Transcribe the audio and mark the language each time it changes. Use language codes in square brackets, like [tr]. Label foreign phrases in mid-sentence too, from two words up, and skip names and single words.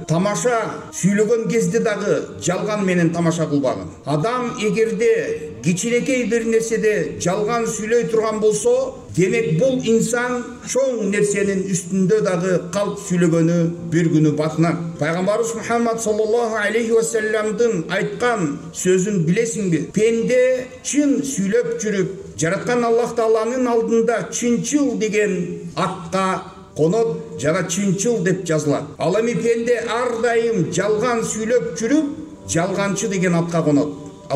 [ky] Тамаша сүйлөгөн кезде дагы жалган менен тамаша кылбагын. Адам эгерде кичинекей бир нерседе жалган сүйлөй турган болсо, демек бул инсан чоң нерсенин үстүндө дагы калп сүйлөгөнү бир күнү батынат. Пайгамбарыбыз Мухаммад [ar] صلى الله عليه وسلم [ky] айткан сөзүн билесиңби? Пенде чын сүйлөп жүрүп, жараткан Аллах Тааланын алдында чынчыл деген атка конот, жана чынчыл деп жазылат. Ал эми пенде ар дайым жалган сүйлөп жүрүп, жалганчы деген атка конот.